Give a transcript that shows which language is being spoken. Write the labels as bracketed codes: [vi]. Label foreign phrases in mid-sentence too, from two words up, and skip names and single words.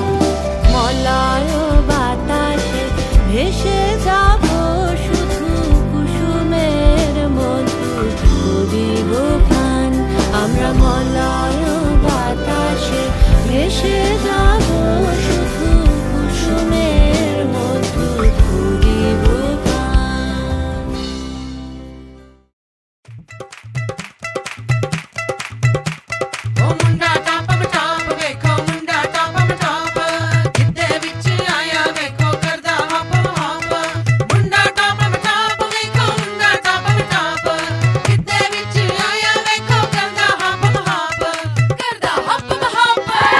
[bn] মলয় বাতাসে ভেসে যাব শুধু কুসুমের মধু করিব পান। আমরা মলয় বাতাসে ভেসে যাব শুধু কুসুমের মধু করিব পান। [pa] ਓ ਮੁੰਡਾ ਟਾਪਮ ਟਾਪ ਵੇਖੋ, ਮੁੰਡਾ ਟਾਪਮ ਟਾਪ, ਗਿੱਧੇ ਵਿੱਚ ਆਇਆ ਵੇਖੋ ਕਰਦਾ ਹੱਪਮ ਹੱਪ। ਮੁੰਡਾ ਟਾਪਮ ਟਾਪ ਵੇਖੋ, ਮੁੰਡਾ ਟਾਪਮ ਟਾਪ, ਗਿੱਧੇ ਵਿੱਚ ਆਇਆ ਵੇਖੋ ਕਰਦਾ ਹੱਪਮ ਹੱਪ, ਕਰਦਾ ਹੱਪਮ ਹੱਪ।